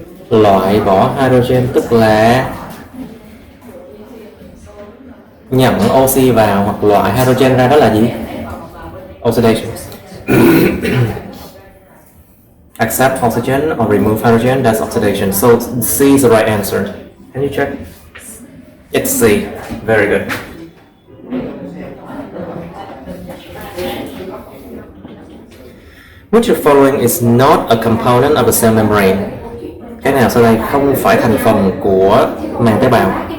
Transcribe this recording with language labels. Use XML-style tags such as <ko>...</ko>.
<vi>Loại bỏ hydrogen tức là nhận oxy vào hoặc loại hydrogen ra, đó là gì?</vi> <en>Oxidation. Accept oxygen or remove hydrogen, that's oxidation. So C is the right answer. Can you check? It's C. Very good. Which of the following is not a component of the cell membrane?</en> <vi>Cái nào sau đây không phải thành phần của màng tế bào?</vi>